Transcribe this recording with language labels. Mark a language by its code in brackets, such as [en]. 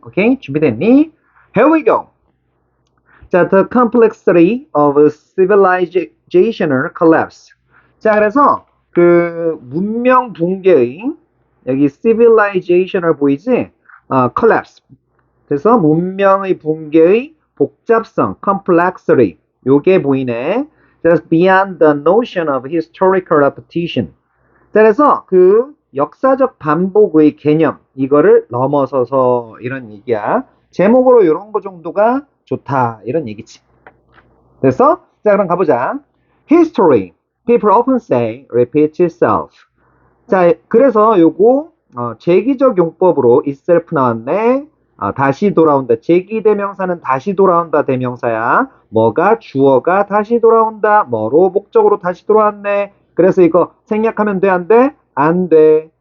[ko] 오케이? 준비됐니? [en] Here we go. 자, the complexity of civilizational collapse. [ko] 자, 그래서 그 문명 붕괴의 여기 civilizational 보이지? [en] collapse. [ko] 그래서 문명의 붕괴의 복잡성, complexity. 요게 보이네. [en] Just beyond the notion of historical repetition. [ko] 자, 그래서 그 역사적 반복의 개념, 이거를 넘어서서 이런 얘기야. 제목으로 이런 거 정도가 좋다. 이런 얘기지. 그래서, 자, 그럼 가보자. History. [en] People often say repeats itself. [ko] 자, 그래서 요거 제기적 용법으로 itself 나왔네. 다시 돌아온다. 제기대명사는 다시 돌아온다 대명사야. 뭐가 주어가 다시 돌아온다. 뭐로 목적으로 다시 돌아왔네. 그래서 이거 생략하면 돼, 안 돼? 안 돼.